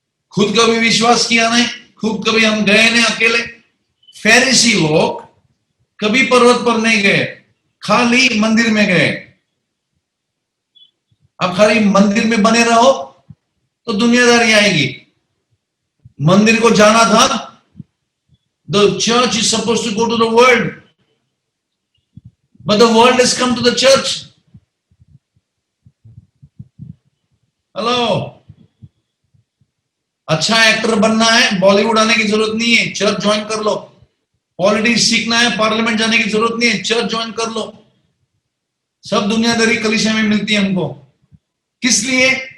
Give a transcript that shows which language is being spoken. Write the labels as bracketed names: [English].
[Hindi] खुद कभी विश्वास किया नहीं, खुद कभी हम गए नहीं अकेले। फरीसी लोग कभी पर्वत पर नहीं गए, खाली मंदिर में गए। अब खाली मंदिर में बने रहो तो दुनियादारी आएगी। मंदिर को जाना था। [English] The church is supposed to go to the world, but the world has come to the church. [Hindi] Hello, अच्छा एक्टर बनना है, बॉलीवुड आने की जरूरत नहीं है, चर्च ज्वाइन कर लो। पॉलिटिक्स सीखना है, पार्लियामेंट जाने की जरूरत नहीं है, चर्च ज्वाइन कर लो। सब दुनियादारी कलीसिया में मिलती है हमको। किस लिए?